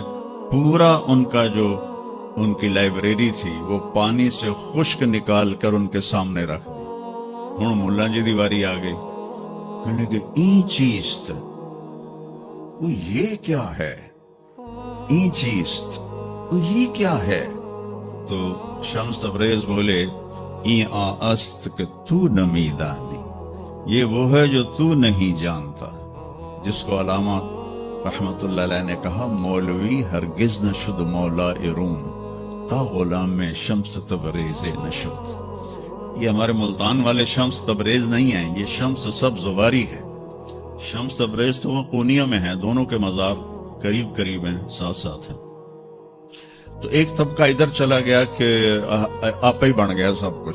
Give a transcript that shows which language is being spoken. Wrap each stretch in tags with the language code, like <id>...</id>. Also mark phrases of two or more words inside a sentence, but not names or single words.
<ur>پورا ان کا جو ان کی لائبریری تھی وہ پانی سے خشک نکال کر ان کے سامنے رکھ دی.</ur> <pa>ہوں ملا جی دی واری آ گئی، کہنے کہ</pa> <fa>این چیز</fa> <pa>تھا،</pa> <ur>وہ یہ کیا ہے؟</ur> <fa>این چیز</fa> <ur>وہ یہ کیا ہے؟ تو شمس تبریز بولے</ur> <fa>این است کہ تو نمی دانی،</fa> <ur>یہ وہ ہے جو تو نہیں جانتا. جس کو علامہ رحمت اللہ علیہ نے کہا</ur> <fa>مولوی ہرگز نہ شد مولا روم تا غلام میں شمس تبریز نشد.</fa> <ur>یہ ہمارے ملتان والے شمس تبریز نہیں ہیں، یہ شمس سبز واری ہے. شمس تبریز تو وہ قونیہ میں ہے، دونوں کے مزار قریب قریب ہیں، ساتھ ساتھ ہیں. تو ایک طبقہ ادھر چلا گیا کہ آپ ہی بن گیا سب کچھ.</ur>